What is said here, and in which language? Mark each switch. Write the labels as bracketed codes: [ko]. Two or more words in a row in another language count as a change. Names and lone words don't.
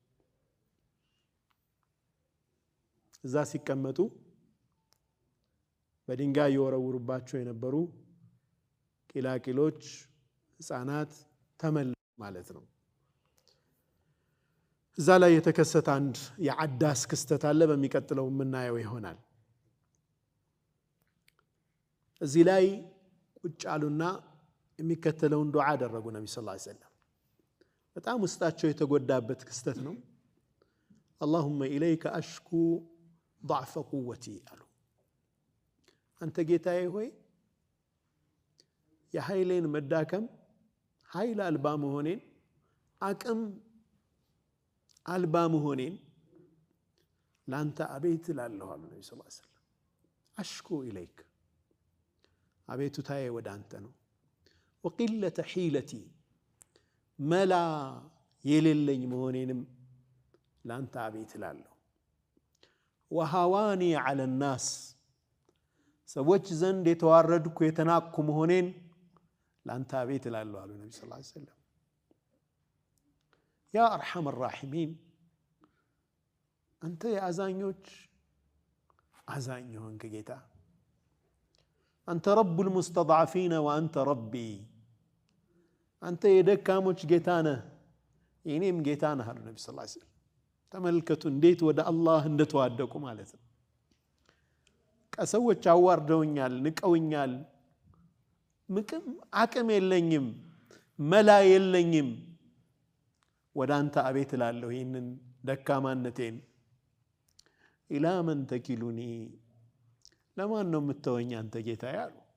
[am] እዛ ሲቀመጡ በድንጋይ ይወረውሩባቸው የነበሩ ቂላቂሎች ህፃናት ተመለሱ ማለት ነው እዛ ላይ የተከሰተ አንድ የዓዳስ ክስተት አለ በሚቀጥለው ምናየው ይሆናል እዚህ ላይ ቁጭ አሉና የሚከተለውን ዱዓ አደረጉ ነብዩ [ar] صلى الله عليه وسلم [am] በጣም ውስጣቸው የተጎዳበት ክስተት ነው [ar] اللهم اليك اشكو ضعف قوتي [am] አሉ አንተ ጌታዬ ሆይ የኃይሌን መዳከም ኃይል አልባ መሆኔን አቅም አልባ መሆኔን ላንተ አቤት እላለሁ አሉ ነብዩ [ar] صلى الله عليه وسلم أشكو إليك [am] አቤቱታዬ ወደ አንተ ነው [ar] وقله حيلتي [am] መላ የሌለኝ መሆኔንም ላንተ አቤት እላለሁ [ar] وهواني على الناس [am] ሰዎች ዘንድ የተዋረድኩ የተናቅኩ መሆኔን ላንተ አቤት እላለሁ አሉ ነብዩ [ar] صلى الله عليه وسلم يا ارحم الراحمين [am] አንተ የአዛኞች አዛኝ ሆንክ ጌታ አንተ [ar] رب المستضعفين وانت ربي [am] አንተ የደካሞች ጌታ ነህ የኔም ጌታ ነህ አሉ ነብዩ [ar] صلى الله عليه وسلم [am] ተመልከቱ እንዴት ወደ አላህ እንደተዋደቁ ማለት ነው ሰዎች አዋርደውኛል ንቀውኛል አቅም የለኝም መላ የለኝም ወደ አንተ አቤት እላለሁ ይህንን ደካማነቴን [ar] إلى من تكلني [am] ለማን ነው የምትተወኝ አንተ ጌታዬ አሉ